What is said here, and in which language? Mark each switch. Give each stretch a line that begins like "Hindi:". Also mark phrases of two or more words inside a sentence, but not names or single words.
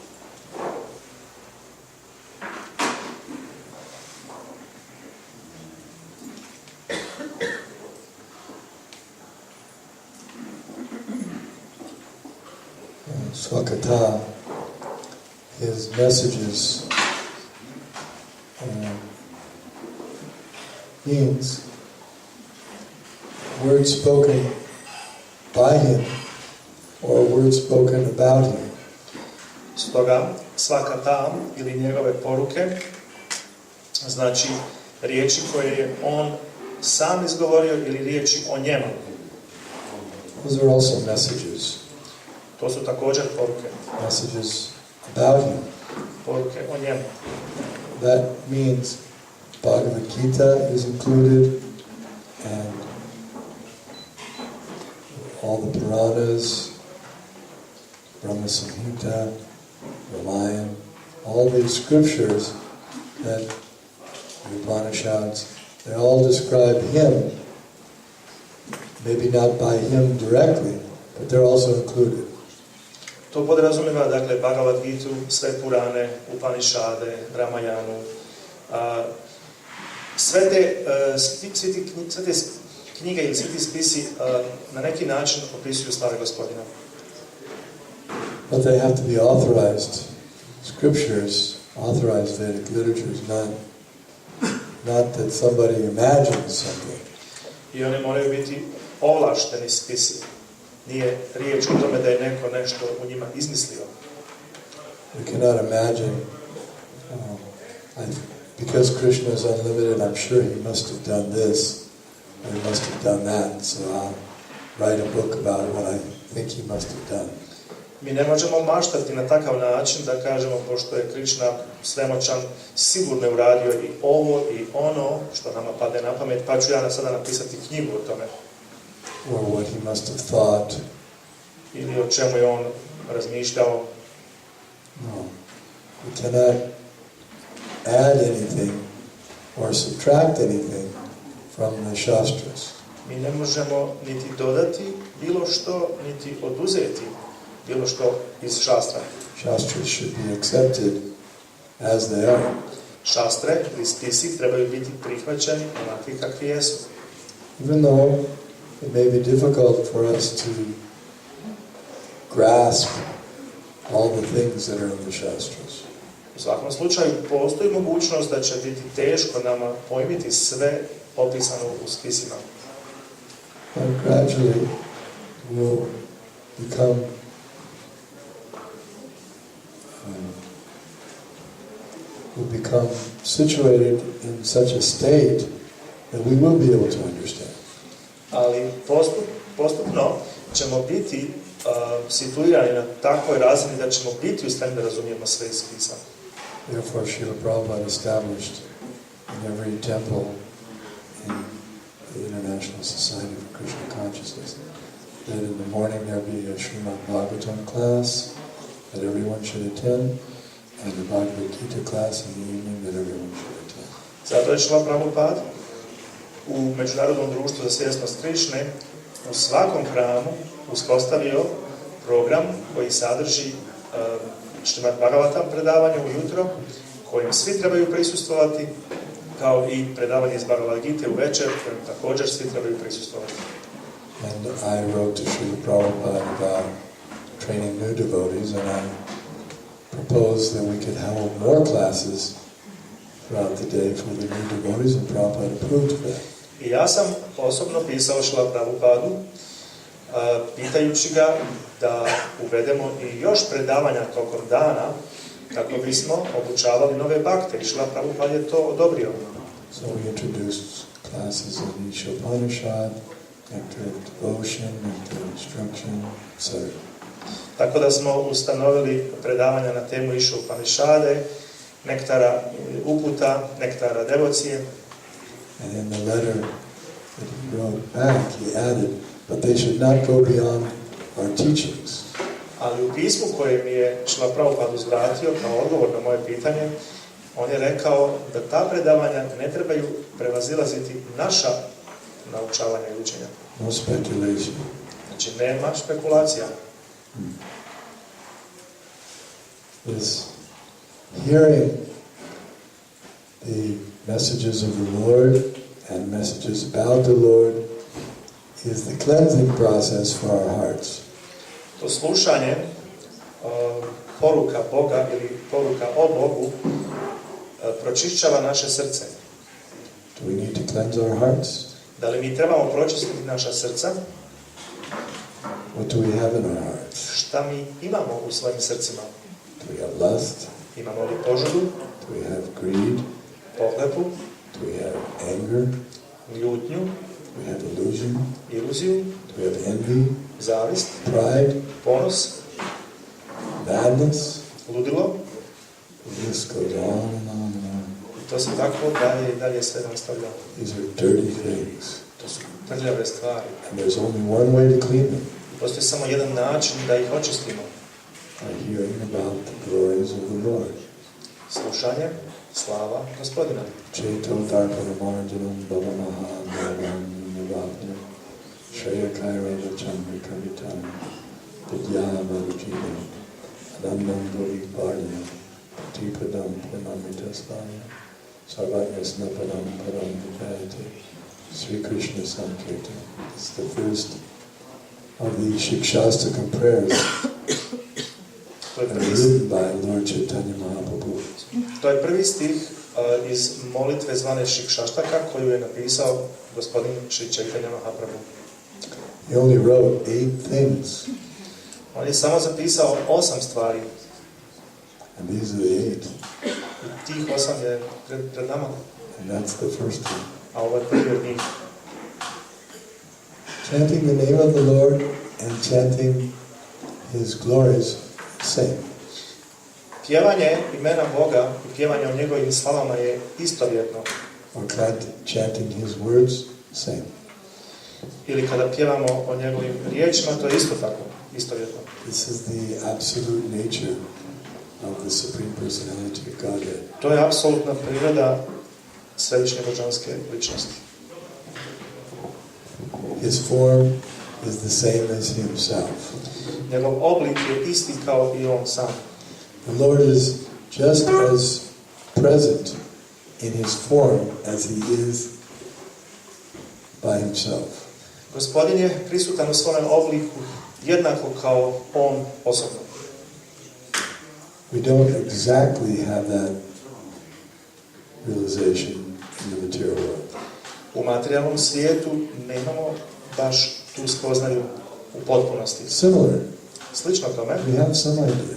English: Swakata, his messages means words spoken by him or words spoken about him.
Bosnian: Stoga svaka ta ili njegove poruke znači riječi koje je on sam izgovorio ili riječi o njemu.
English: Those are also messages.
Bosnian: To su također poruke.
English: Messages about him.
Bosnian: Poruke o njemu.
English: That means Bhagavad Gita is included, and all the Puranas, Brahma Samhita, Ramayana, all these scriptures that the Upanishads, they all describe him, maybe not by him directly, but they're also included.
Bosnian: To podrazumijeva, dakle, Bhagavad Gitu, sve Purane, Upanishade, Ramayanu, sve te knjige ili svi ti spisi na neki način opisuju slave Gospodina.
English: But they have to be authorized scriptures, authorized Vedic literatures, not that somebody imagines something.
Bosnian: I oni moraju biti ovlašteni spisi. Nije riječ o tome da je neko nešto u njima izmislio.
English: We cannot imagine, because Krishna is unlimited, I'm sure he must have done this, or he must have done that, so I'll write a book about what I think he must have done.
Bosnian: Mi ne možemo maštati na takav način da kažemo, pošto je Krišna svemoćan, sigurno je uradio i ovo i ono što nama pade na pamet, pa ću ja sada napisati knjigu o tome.
English: Or what he must have thought.
Bosnian: Ili o čemu je on razmišljao.
English: No. We cannot add anything or subtract anything from the Shastras.
Bosnian: Mi ne možemo niti dodati bilo što, niti oduzeti bilo što iz šastra.
English: Shastras should be accepted as they are.
Bosnian: Šastre ili spisi trebaju biti prihvaćeni onakvi kakvi jesu.
English: Even though it may be difficult for us to grasp all the things that are in the Shastras.
Bosnian: U svakom slučaju postoji mogućnost da će biti teško nama pojmiti sve opisano u spisima.
English: But gradually we'll become situated in such a state that we will be able to understand.
Bosnian: Ali postupno ćemo biti situirani na takvoj razini da ćemo biti u stanju da razumijemo sve iz spisa.
English: Therefore, Srila Prabhupada established in every temple in the International Society for Krishna Consciousness that in the morning there be a Srimad Bhagavatam class that everyone should attend, and the Bhagavad Gita class in the evening that everyone should attend.
Bosnian: Zato je Srila Prabhupada u Međunarodnom društvu za svjesnost Krišne u svakom hramu uspostavio program koji sadrži Srimad Bhagavatam predavanje ujutro, kojim svi trebaju prisustvovati, kao i predavanje iz Bhagavad Gite u večer, kojim također svi trebaju prisustvovati.
English: And I wrote to Srila Prabhupada about training new devotees, and I proposed that we could have more classes throughout the day for the new devotees, and Prabhupada approved of that.
Bosnian: I ja sam osobno pisao Srila Prabhupadu, pitajući ga da uvedemo i još predavanja tokom dana kako bismo obučavali nove bakte. I Srila Prabhupada je to odobrio.
English: So we introduced classes in Isha Upanishad, Nectar of Devotion, Nectar of Instruction, etc.
Bosnian: Tako da smo ustanovili predavanja na temu Isha Upanishade, nektara uputa, nektara devocije.
English: And in the letter that he wrote back, he added, but they should not go beyond our teachings.
Bosnian: Ali u pismu koje mi je Srila Prabhupada uzvratio kao odgovor na moje pitanje, on je rekao da ta predavanja ne trebaju prevazilaziti naša naučavanja i učenja.
English: No speculation.
Bosnian: Znači, nema špekulacija.
English: This hearing the messages of the Lord and messages about the Lord is the cleansing process for our hearts.
Bosnian: To slušanje poruka Boga ili poruka o Bogu pročišćava naše srce.
English: Do we need to cleanse our hearts?
Bosnian: Da li mi trebamo pročistiti naša srca?
English: What do we have in our hearts?
Bosnian: Šta mi imamo u svojim srcima?
English: Do we have lust?
Bosnian: Imamo li požudu?
English: Do we have greed?
Bosnian: Pohlepu?
English: Do we have anger?
Bosnian: Ljutnju?
English: Do we have illusion?
Bosnian: Iluziju?
English: Do we have envy?
Bosnian: Zavist?
English: Pride?
Bosnian: Ponos?
English: Madness?
Bosnian: Ludilo?
English: The list goes on and on and on.
Bosnian: I to se tako dalje sve nastavlja.
English: These are dirty things.
Bosnian: To su prljave stvari.
English: And there's only one way to clean them.
Bosnian: Postoji samo jedan način da ih očistimo.
English: By hearing about the glories of the Lord.
Bosnian: Slušanje, slava Gospodina.
Sanskrit: Cheto Darpana Marjanam Bhavamaha Bhavam Nivapna Shreya Kairava Chandrika Vitana Vidyam Arujina Anandam Bhuri Bharya Tipadam Purnamita Svaya Sarvagya Snapadam Param Vijayate Sri Krishna Sankirtan.
English: It's the first of the Shikshastakam prayers written by Lord Chaitanya Mahaprabhu.
Bosnian: To je prvi stih iz molitve zvane Šikšaštaka koju je napisao gospodin Šri Chaitanya Mahaprabhu.
English: He only wrote 8 things.
Bosnian: On je samo zapisao 8 stvari.
English: And these are the 8.
Bosnian: I tih 8 je pred nama.
English: And that's the first one.
Bosnian: A ovo je prvi od njih.
English: Chanting the name of the Lord and chanting His glories, same.
Bosnian: Pjevanje imena Boga i pjevanje o njegovim slavama je istovjetno.
English: Or chanting His words, same.
Bosnian: Ili kada pjevamo o njegovim riječima, to je isto tako, istovjetno.
English: This is the absolute nature of the Supreme Personality of Godhead.
Bosnian: To je apsolutna priroda središnje božanske ličnosti.
English: His form is the same as Himself.
Bosnian: Njegov oblik je isti kao i on sam.
English: The Lord is just as present in His form as He is by Himself.
Bosnian: Gospodin je prisutan u svojem obliku jednako kao on osobno.
English: We don't exactly have that realization in the material world.
Bosnian: U materijalnom svijetu nemamo baš tu spoznaju u potpunosti.
English: Similar,
Bosnian: Slično tome,
English: we have some idea.